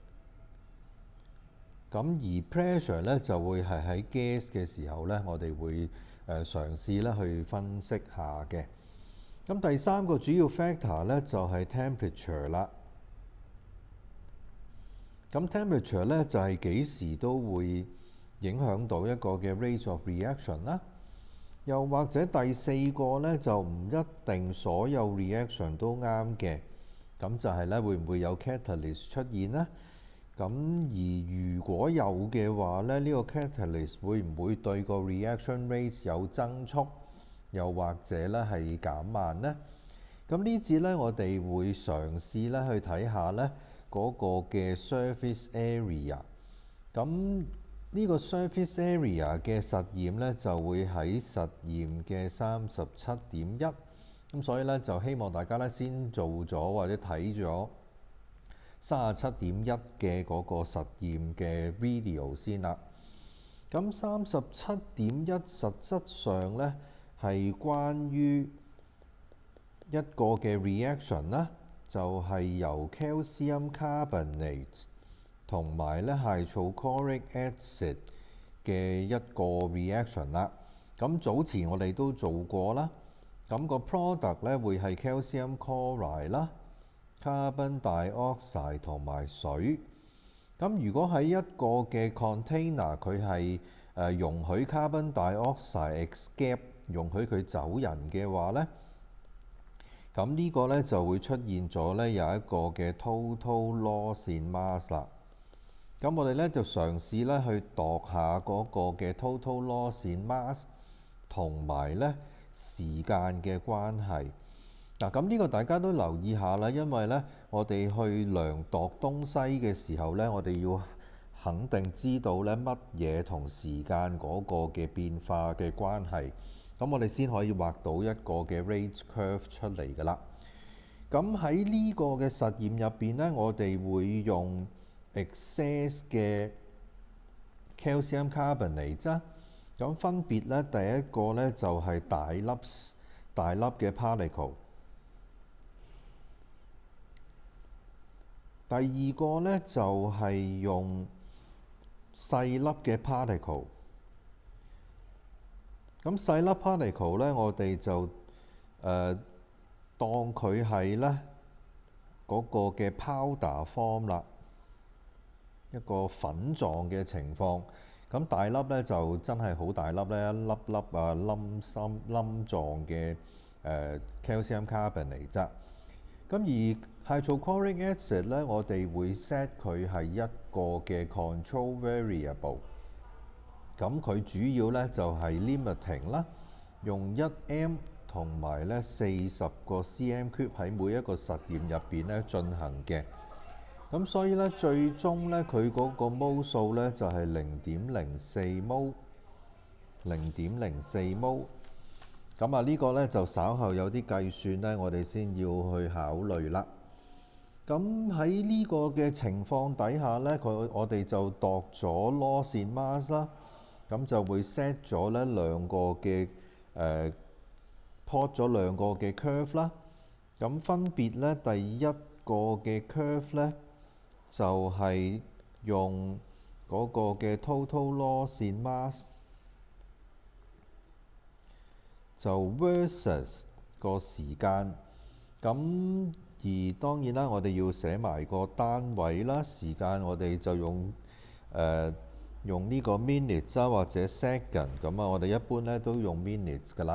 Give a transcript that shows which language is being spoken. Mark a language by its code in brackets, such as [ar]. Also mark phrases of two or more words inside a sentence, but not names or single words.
[yue] 咁而 pressure 呢，就會係喺 gas 嘅時候呢，我哋會嘗試咧去分析下嘅。咁第三個主要 factor 呢，就係 temperature 啦。咁 temperature 呢，就係幾時都會影響到一個嘅 [en] rate of reaction [yue] 啦。又或者第四個呢，就唔一定所有 reaction 都啱嘅，咁就係咧會唔會有 catalyst 出現呢？咁而如果有嘅話咧，呢個 catalyst 會唔會對個 [en] reaction rate [yue] 有增速，又或者咧係減慢呢？咁呢節咧我哋會嘗試咧去睇下咧嗰個嘅 [en] surface area。 [yue] 咁呢個 [en] surface area [yue] 嘅實驗呢，就會喺實驗嘅37.1，咁所以呢，就希望大家呢先做咗或者睇咗37.1嘅嗰個實驗嘅 video 先啦。咁37.1實質上呢，係關於一個嘅 reaction 啦，就係由 [en] calcium carbonate [yue] 同埋咧 [en] hydrochloric acid [yue] 嘅一個 reaction 啦。咁早前我哋都做過啦。咁個 product 咧會係 [en] calcium chloride [yue] 啦、 [en] carbon dioxide [yue] 同埋水。咁如果喺一個嘅 container 佢係容許 [en] carbon dioxide escape， [yue] 容許佢走人嘅話咧，咁呢個咧就會出現咗咧有一個嘅 [en] total loss in mass [yue] 啦。咁我哋咧就嘗試咧去度下嗰個嘅 [en] total loss in mass [yue] 同埋咧時間嘅關係。嗱，咁呢個大家都留意下啦，因為咧我哋去量度東西嘅時候咧，我哋要肯定知道咧乜嘢同時間嗰個嘅變化嘅關係，咁我哋先可以畫到一個嘅 [en] rate curve [yue] 出嚟㗎啦。咁喺呢個嘅實驗入邊咧，我哋會用excess 嘅 [en] calcium carbonate [yue] 啫，咁分別咧第一個咧就係大粒嘅 particle， 第二個咧就係用細粒嘅 particle。咁細粒 particle 咧，我哋就當佢係咧嗰個嘅 [en] powder form [yue] 啦。一個粉狀嘅情況，咁大粒咧就真係好大粒咧，一粒粒冧狀嘅 [en] calcium carbonate [yue] 啫。咁而 [en] hydrochloric acid [yue] 咧，我哋會 set 佢係一個嘅 [en] control variable。 [yue] 咁佢主要咧就係 limiting 啦，用1m 同埋咧40個 [en] cm cube [yue] 喺每一個實驗入邊咧進行嘅。咁所以咧，最終咧佢嗰個 mol 數咧就係0.04 mol， 0.04 mol。咁啊呢個咧就稍後有啲計算咧，我哋先要去考慮啦。咁喺呢個嘅情況底下咧，我哋就度咗 [en] loss in mass [yue] 啦。咁就會 set 咗咧兩個嘅plot 咗兩個嘅 curve 啦。咁分別咧第一個嘅 curve 咧，就係用嗰個嘅 [en] total loss in mass [yue] 就 versus 個時間。咁而當然啦，我哋要寫埋個單位啦，時間我哋就用呢個 minutes 啊或者 second 咁啊，我哋一般咧都用 minutes 噶啦。